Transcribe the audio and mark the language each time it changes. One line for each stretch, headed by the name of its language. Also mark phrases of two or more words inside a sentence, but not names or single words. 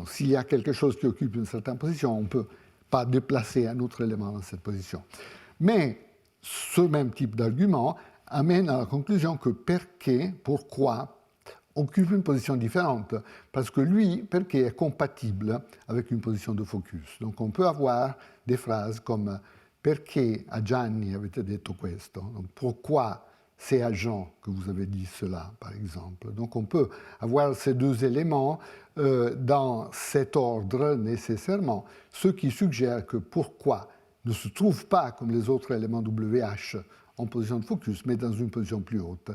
French: S'il y a quelque chose qui occupe une certaine position, on ne peut pas déplacer un autre élément dans cette position. Mais ce même type d'argument amène à la conclusion que Perquet, pourquoi, occupe une position différente, parce que lui, Perquet, est compatible avec une position de focus. Donc on peut avoir des phrases comme «
Italian: Perché a Gianni avete detto questo ?»
French: Donc pourquoi c'est à Jean que vous avez dit cela, par exemple. Donc on peut avoir ces deux éléments dans cet ordre nécessairement, ce qui suggère que pourquoi ne se trouve pas comme les autres éléments WH en position de focus, mais dans une position plus haute.